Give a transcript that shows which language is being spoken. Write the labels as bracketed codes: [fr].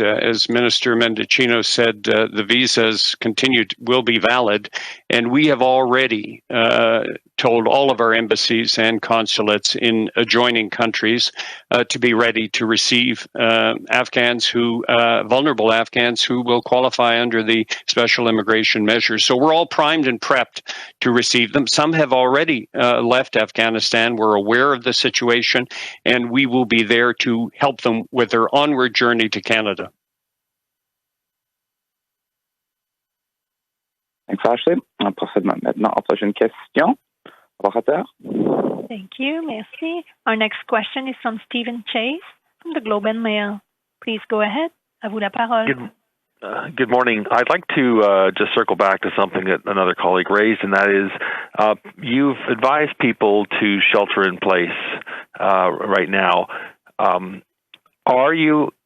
[en] As Minister Mendicino said, the visas will be valid, and we have already told all of our embassies and consulates in adjoining countries to be ready to receive vulnerable Afghans who will qualify under the special immigration measures. So we're all primed and prepped to receive them. Some have already left Afghanistan. We're aware of the situation, and we will be there to help them with their onward journey to Canada. Thanks, Ashley. [fr] On procède maintenant à la prochaine question. [en] Thank you. [fr] Merci. [en] Our next question is from Stephen Chase from the Globe and Mail. Please go ahead. [fr] À vous la parole. [en] Good morning. I'd like to just circle back to something that another colleague raised, and that is you've advised people to shelter in place right now. Are you